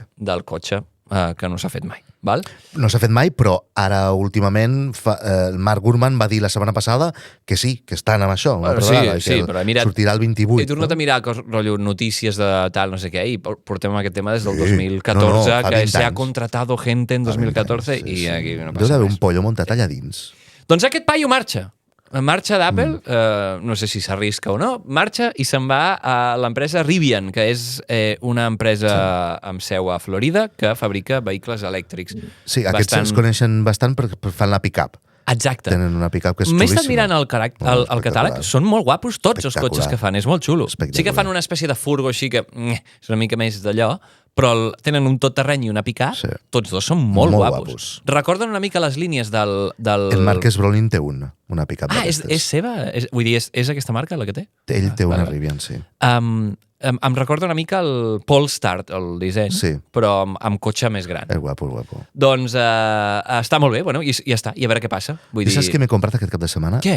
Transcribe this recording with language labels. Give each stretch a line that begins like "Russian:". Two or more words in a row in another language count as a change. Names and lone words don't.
Catalan: Del cotxe. Que no s'ha fet mai. No s'ha fet mai, però ara últimament el Mark Gurman va dir la setmana passada que sí, que estan amb això una altra vegada, que sortirà el 28. He tornat a mirar notícies de tal, no sé què, i portem aquest tema des del 2014, que
Spanish: se ha contratado gente en 2014
Catalan: i aquí no passa res. Deu d'haver un pollo muntat allà dins. Doncs aquest paio marxa d'Apple, no sé si s'arrisca o no, marxa i se'n va a l'empresa Rivian, que és una empresa amb seu a Florida que fabrica vehicles elèctrics. Sí, aquests es coneixen bastant perquè fan la pick-up. Exacte. Tenen una pick-up que és xulíssima. M'he estat mirant el catàleg, són molt guapos tots els cotxes que fan, és molt xulo. Sí que fan una espècie de furgo així que és una mica més d'allò, però tenen un tot terreny i una pick-up, tots dos són molt guapos. Recorden una mica les línies del... El Marques Brolin té una pick-up d'aquestes. És seva? Vull dir, és aquesta marca la que té? Ell té una Rivian, sí. Em recorda una mica el Polestar, el disseny, però amb cotxe més gran. És guapo. Doncs està molt bé, bueno, i ja està, i a veure què passa. Saps què m'he comprat aquest cap de setmana? Què?